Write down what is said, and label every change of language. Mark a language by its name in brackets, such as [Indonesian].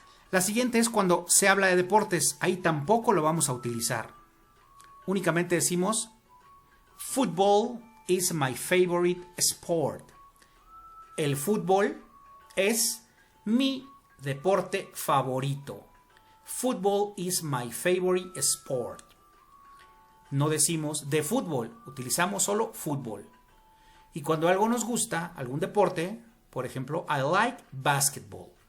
[Spanish] La siguiente es cuando se habla de deportes. Ahí tampoco lo vamos a utilizar. Únicamente decimos [English] football is my favorite sport. [Spanish] El fútbol es mi deporte favorito. [English] Football is my favorite sport. [Spanish] No decimos de fútbol, utilizamos solo fútbol. Y cuando algo nos gusta, algún deporte, por ejemplo, [English] I like basketball.